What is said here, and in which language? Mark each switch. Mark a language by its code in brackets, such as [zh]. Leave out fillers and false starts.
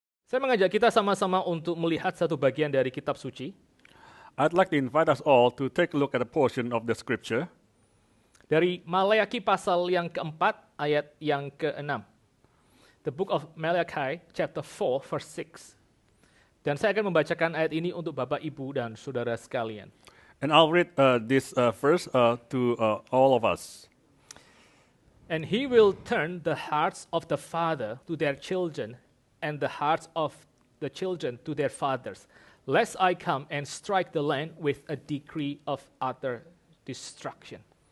[id] Saya mengajak kita sama-sama untuk melihat satu bagian dari kitab suci [en] I'd like to invite us all to take a look at a portion of the scripture [id] dari Maleakhi pasal yang keempat ayat yang ke-6. [en] The book of Malachi chapter 4 verse 6. [id] Dan saya akan membacakan ayat ini untuk Bapak, Ibu, dan saudara sekalian. [en] and I'll read this verse to all of us. And he will turn the hearts of the father to their children and the hearts of the children to their fathers, lest I come and strike the land with a decree of utter destruction.